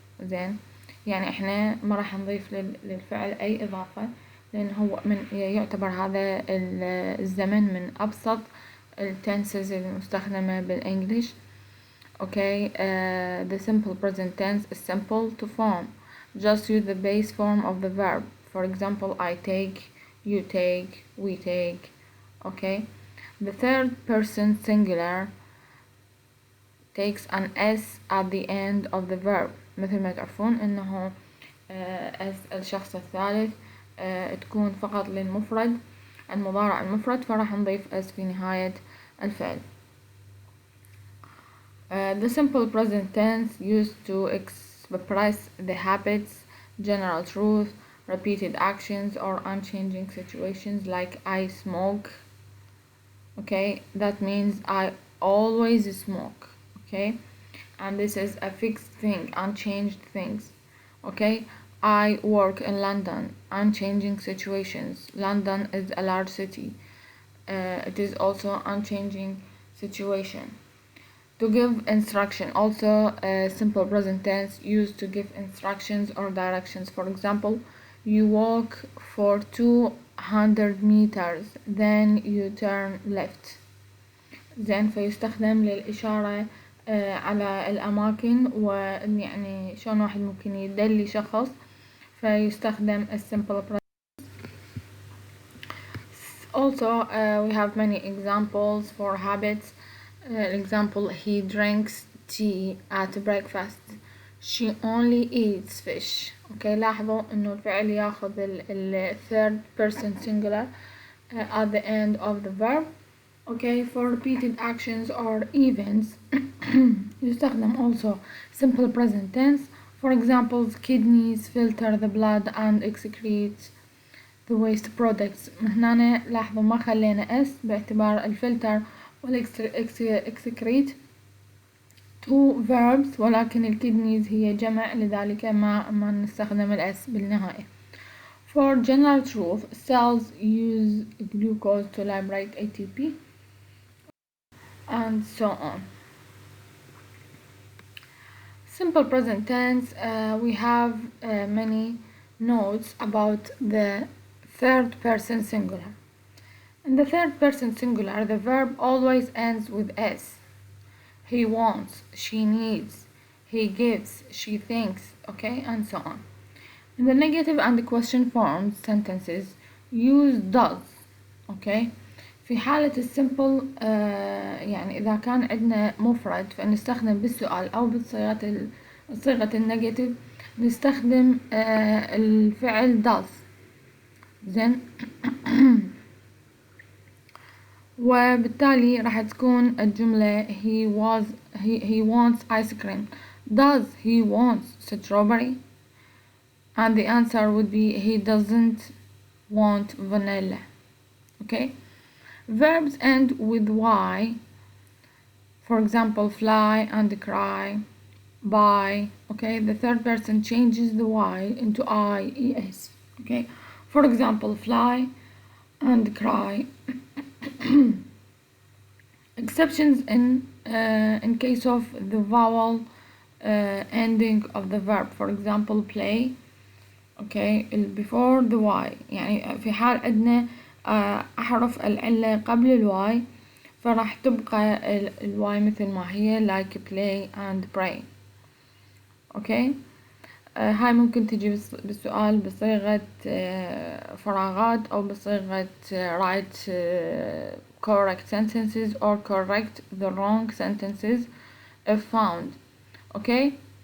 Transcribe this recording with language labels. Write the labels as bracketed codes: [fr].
[ar] زين، يعني احنا ما راح نضيف للفعل اي اضافة، لان هو يعتبر هذا الزمن من ابسط التنسز المستخدمة بالانجليش. [en] Okay, the simple present tense is simple to form. Just use the base form of the verb. For example, I take, you take, we take. Okay, the third person singular takes an s at the end of the verb. [ar] مثل ما تعرفون انه s الشخص الثالث تكون فقط للمفرد المضارع المفرد، فراح نضيف s في نهاية الفعل. [en] The simple present tense used to express the habits, general truth, repeated actions, or unchanging situations like I smoke. Okay, that means I always smoke. Okay, and this is a fixed thing, unchanged things. Okay, I work in London, unchanging situations. London is a large city. It is also unchanging situation. To give instruction, also a simple present tense used to give instructions or directions. For example, you walk for 200 meters, then you turn left. [ar] زين، فيستخدم للإشارة على الأماكن، ويعني شلون واحد ممكن يدلي شخص فيستخدم simple present. [en] Also, we have many examples for habits. Example, he drinks tea at breakfast. She only eats fish. Okay, [ar] لاحظوا إنه الفعل ياخذ ال [en] third person singular at the end of the verb. Okay, for repeated actions or events [ar] يستخدم [en] also simple present tense. For example, kidneys filter the blood and excrete the waste products. [ar] هنا لاحظوا ما خلينا s باعتبار الفلتر والexcrete [en] two verbs، [ar] ولكن الكدنيز هي جمع، لذلك ما نستخدم الاس بالنهاية. [en] For general truth, cells use glucose to liberate ATP and so on. Simple present tense, we have many notes about the third person singular. In the third person singular, the verb always ends with s. He wants, she needs, he gives, she thinks, okay, and so on. In the negative and the question forms sentences, use does. [ar] Okay, في حالة السمبل يعني إذا كان عندنا مفرد فنستخدم بالسؤال أو بالصيغة النيجاتيف نستخدم الفعل does. زين وبالتالي راح تكون الجملة [en] he wants ice cream. Does he want strawberry? And the answer would be he doesn't want vanilla. Okay, verbs end with y. For example, fly and cry, buy. Okay, the third person changes the y into I, es. Okay, for example, fly and cry. Exceptions in case of the vowel ending of the verb. For example, play. Okay, before the y. [ar] يعني في حال عندنا أحرف العلة قبل الواي فراح تبقى الواي مثل ما هي [en] like play and pray. [ar] Okay, هاي ممكن تجي بالسؤال بصيغة فراغات أو بصيغة [en] write correct sentences or correct the wrong sentences if found. [ar] Okay.